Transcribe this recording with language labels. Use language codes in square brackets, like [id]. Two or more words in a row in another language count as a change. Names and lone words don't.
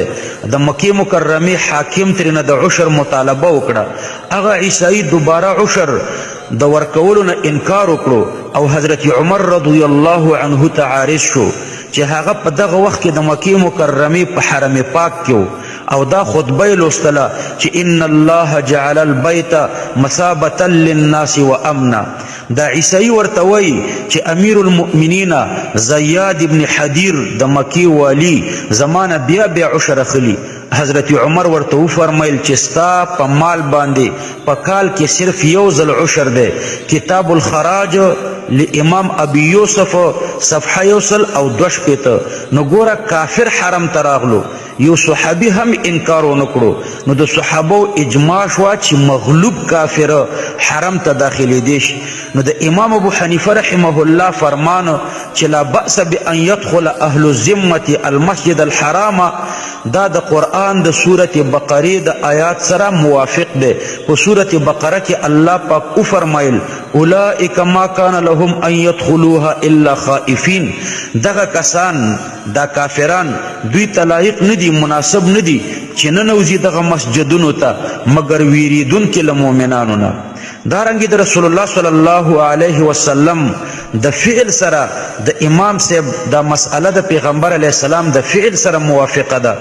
[ps] د مکی مکرمه حاکم ترنه د عشر مطالبه وکړه. هغه عیسائی دوباره عشر د ورکولو نه انکار وکړو او حضرت عمر [ar] رضی الله عنه [ps] ته عارض شو چې هغه په دغه وخت کې د مکی مکرمه په حرم پاک کې او دا خطبه لوستله چې [ar] ان الله جعل البيت مثابة للناس وامنا. [ps] دا عیسائی ورته وایي چې امیر المؤمنین زیاد ابن حدیر د مکی والی زمانه بیا عشر اخلي. حضرت عمر ورته وفرمایل چې ستا په مال باندې په کال کې صرف یو ځل عشر دی. کتاب الخراج لامام ابي یوسف صفحه 102. نو ګوره کافر حرم ته راغلو، یو صحابي هم انکار ونه کړو. نو د صحابو اجماع شوه چې مغلوب کافر حرم ته داخلېدی شي. نو د امام ابو حنیفه [ar] رحمه الله [ps] فرمانه چې [ar] لا بأس بأن يدخل اهل الذمة المسجد الحرام [ps] دا د قرآن د سورة بقره د آیات سره موافق دی. په سورة بقره کې الله پاک فرمایل [ar] اولئک ما کان لهم ان يدخلوها الا خائفین. [ps] دغه کسان دا کافران دوی ته لایق ندي، مناسب ندي چې ننوځي دغه مسجدونو ته مگر ویریدونکي له مؤمنانو نه. دارنګې د رسول الله [ar] صلی الله علیه وسلم [ps] د فعل سره د امام صاحب دا مسأله د پیغمبر [ar] علیه السلام [ps] د فعل سره موافقه ده.